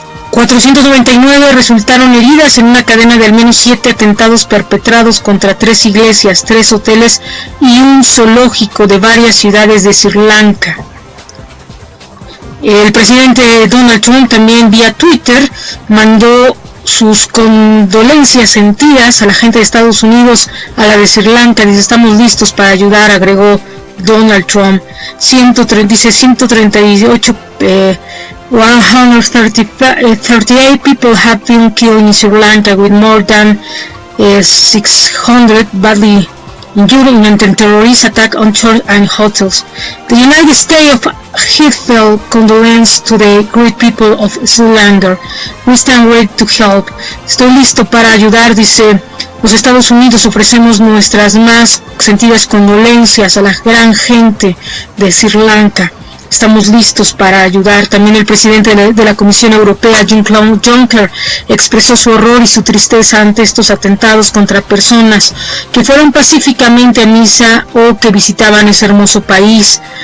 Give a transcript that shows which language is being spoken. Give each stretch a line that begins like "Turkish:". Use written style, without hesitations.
Spanish: 499 resultaron heridas en una cadena de al menos 7 atentados perpetrados contra 3 iglesias, 3 hoteles y un zoológico de varias ciudades de Sri Lanka. El presidente Donald Trump también vía Twitter mandó sus condolencias sentidas a la gente de Estados Unidos, a la de Sri Lanka. Dice, estamos listos para ayudar, agregó Donald Trump.
English: 138 138 people have been killed in Sri Lanka, with more than 600 badly injured in a terrorist attack on churches and hotels. The United States of heartfelt condolence to the great people of Sri Lanka. We stand ready to help.
Spanish: Estoy listo para ayudar, dice. Los Estados Unidos ofrecemos nuestras más sentidas condolencias a la gran gente de Sri Lanka. Estamos listos para ayudar. También el presidente de la Comisión Europea, Jean-Claude Juncker, expresó su horror y su tristeza ante estos atentados contra personas que fueron pacíficamente a misa o que visitaban ese hermoso país.